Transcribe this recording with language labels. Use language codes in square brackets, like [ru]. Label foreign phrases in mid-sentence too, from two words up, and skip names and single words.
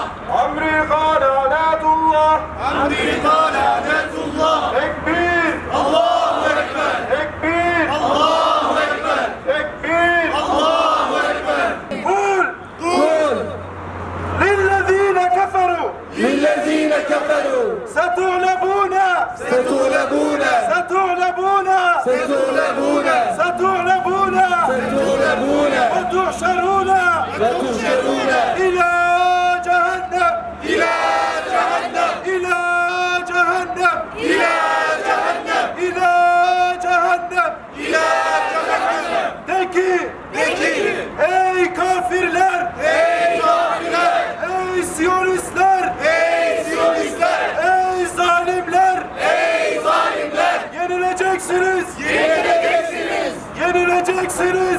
[tr] Amerika la'netullah. Amerika lanetullah! Tekbir. [ar] الله أكبر! [tr] Tekbir. [ar] الله أكبر! [tr] Tekbir. [ar] الله أكبر! قل. للذين كفروا. للذين كفروا ستغلبون. ستغلبون ستغلبون. ستغلبون ستغلبون. ستغلبون وتحشرون وتحشرون إلى جهنم. إلى جهنم إلى جهنم. إلى جهنم إلى جهنم. إلى جهنم [tr] De ki, ey kafirler, Ey kafirler! ey siyonistler, Ey siyonistler! ey zalimler, Ey zalimler! yenileceksiniz, Yenileceksiniz! yenileceksiniz,